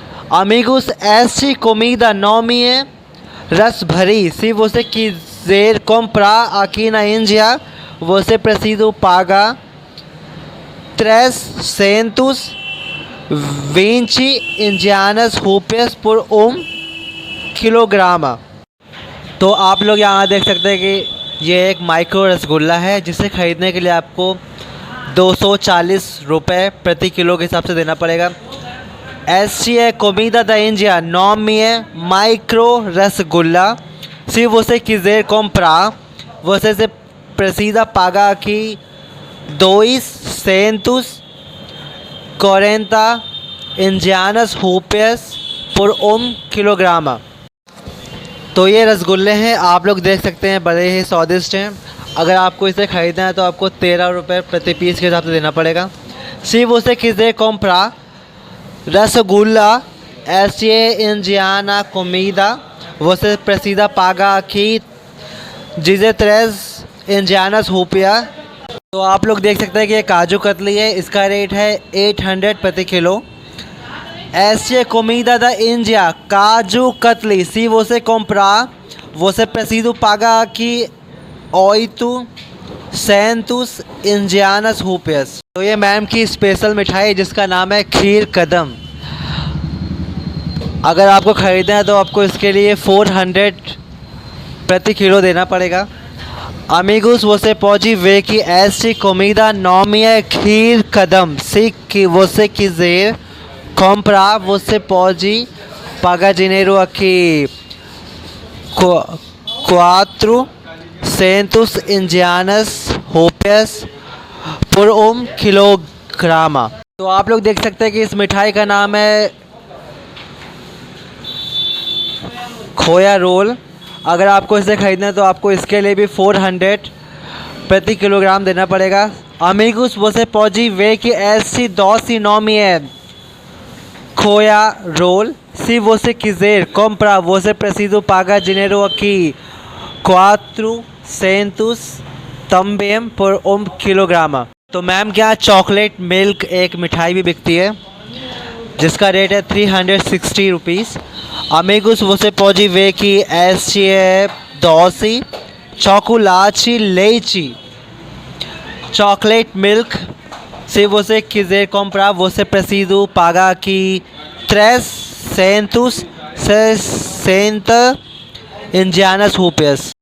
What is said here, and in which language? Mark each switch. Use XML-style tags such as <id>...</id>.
<pt>Amigos, esta comida nome é रसभरी। Se você quiser comprar aqui na Índia, você precisa pagar 320 indianas rupias por 1 किलोग्राम।</pt> <hi>तो आप लोग यहाँ देख सकते हैं कि ये एक माइक्रो रसगुल्ला है जिसे ख़रीदने के लिए आपको 240 रुपये प्रति किलो के हिसाब से देना पड़ेगा।</hi> <pt>Esta é comida da Índia, nome é micro rasgulla। Se você quiser comprar, você precisa pagar aqui 240 indianas rupias por 1 किलोग्राम।</pt> <hi>तो ये रसगुल्ले हैं, आप लोग देख सकते हैं बड़े ही स्वादिष्ट हैं। अगर आपको इसे ख़रीदना है तो आपको 13 रुपये प्रति पीस के हिसाब से देना पड़ेगा।</hi> <pt>Se você quiser comprar रसगुल्ला esta indiana comida, você precisa pagar aqui 13 indianas rupias।</pt> <hi>तो आप लोग देख सकते हैं कि ये काजू कतली है, इसका रेट है 800 प्रति kilo.</hi> <pt>Esta comida da Índia, काजू कतली। Se você comprar, você precisa pagar aqui 800 indianas rupias।</pt> <hi>तो ये मैम की स्पेशल मिठाई जिसका नाम है खीर कदम। अगर आपको ख़रीदना है तो आपको इसके लिए 400 प्रति किलो देना पड़ेगा।</hi> <pt>Amigos, você pode ver que esta comida nome é खीर कदम। Se você quiser comprar, você pode pagar dinheiro aqui 400 indianas rupias por 1 किलोग्राम।</pt> <hi>तो आप लोग देख सकते हैं कि इस मिठाई का नाम है खोया रोल। अगर आपको इसे ख़रीदना है तो आपको इसके लिए भी 400 प्रति किलोग्राम देना पड़ेगा।</hi> <pt>Amigos, você pode ver que esse doce nome é खोया रोल। Se você quiser comprar, você precisa pagar dinheiro aqui 400 também por 1 किलोग्राम।</pt> <hi>तो मैम क्या चॉकलेट मिल्क एक मिठाई भी बिकती है जिसका रेट है 360 rupees.</hi> <pt>Amigos, você pode ver que este é doce chocolate leite chocolate milk। Se você quiser comprar, você precisa pagar aqui 360 indianas rupias।</pt>